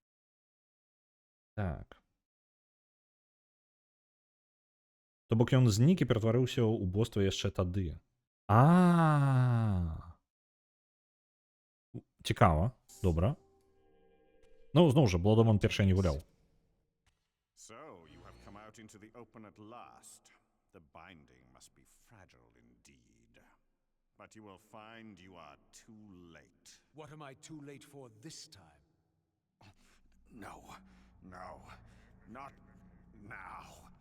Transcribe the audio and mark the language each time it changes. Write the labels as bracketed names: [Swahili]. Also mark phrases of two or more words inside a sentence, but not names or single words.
[Belarusian] Так. То бок ён знік і ператварыўся ў боства яшчэ тады. Цікава, добра. Ну, зноў жа, Бладоман першы не гуляў. [English] So, you have come out into the open at last. The binding must be fragile indeed. But you will find you are too late. What am I too late for this time? No, not now.